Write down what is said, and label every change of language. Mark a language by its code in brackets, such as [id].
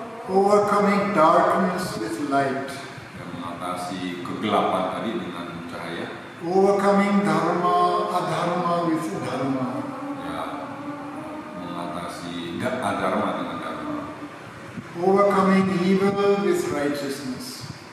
[en] Overcoming darkness with light. [id] Dan mengatasi kegelapan tadi dengan cahaya. [en] Overcoming dharma, adharma with dharma. [id] Ya, mengatasi adharma dengan dharma. [en] Overcoming evil with righteousness.